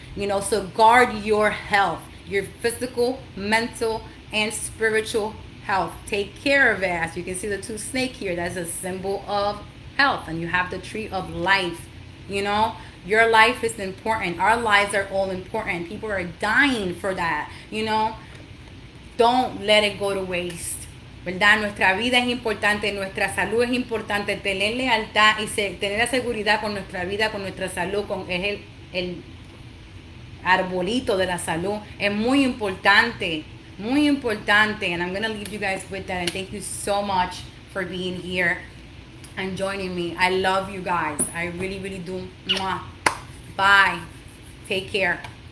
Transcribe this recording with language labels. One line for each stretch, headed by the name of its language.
English: You know, so guard your health, your physical, mental, and spiritual health. Take care of it. As you can see, the 2 snake here, that's a symbol of health. And you have the tree of life. You know, your life is important. Our lives are all important. People are dying for that. You know, don't let it go to waste,
Spanish: ¿verdad? Nuestra vida es importante, nuestra salud es importante. Tener lealtad y tener la seguridad con nuestra vida, con nuestra salud, es el arbolito de la salud. Es muy importante. Muy importante.
English: And I'm going to leave you guys with that. And thank you so much for being here and joining me. I love you guys. I really, really do. Mwah. Bye. Take care.